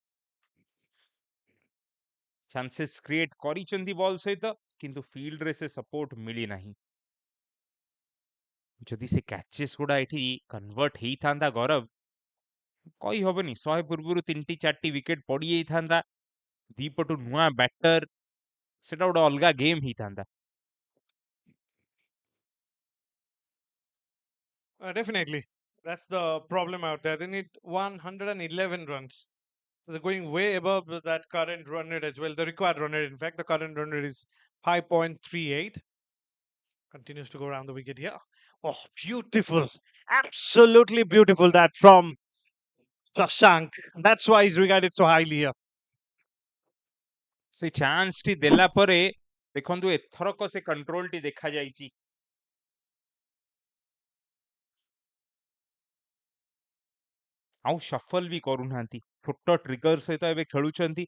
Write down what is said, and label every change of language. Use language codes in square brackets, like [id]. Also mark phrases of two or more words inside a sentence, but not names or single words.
[en] chances create [or] କରିଛନ୍ତି ବଲ୍ ସହିତ, କିନ୍ତୁ ଫିଲ୍ଡରେ ସେ ସପୋର୍ଟ ମିଳି ନାହିଁ। ଯଦି ସେ କ୍ୟାଚେସ୍ ଗୁଡା ଏଠି କନଭର୍ଟ ହେଇଥାନ୍ତା ଗୌରବ, କହିହବନି 100 ପୂର୍ବରୁ 3ଟି 4ଟି ୱିକେଟ ପଡିଯାଇଥାନ୍ତା। ଦିପଟୁ ନୂଆ ବ୍ୟାଟର, ସେଟା ଗୋଟେ ଅଲଗା ଗେମ୍ ହେଇଥାନ୍ତା। [en] Definitely. That's the problem out there. They need 111 runs. So they're going way above that current run rate as well. The required run rate, in fact, the current run rate is 5.38. Continues to go around the wicket here. Oh, beautiful. Absolutely beautiful that from Shashank. That's why he's regarded so highly here. [or] ସେ ଚାନ୍ସଟି ଦେଲା ପରେ ଦେଖନ୍ତୁ ଏଥରକ ସେ କଣ୍ଟ୍ରୋଲଟି ଦେଖାଯାଇଛି। ଆଉ ସଫଲ ବି କରୁନାହାନ୍ତି। ଛୋଟ ଟ୍ରିଗର ସହିତ ଏବେ ଖେଳୁଛନ୍ତି।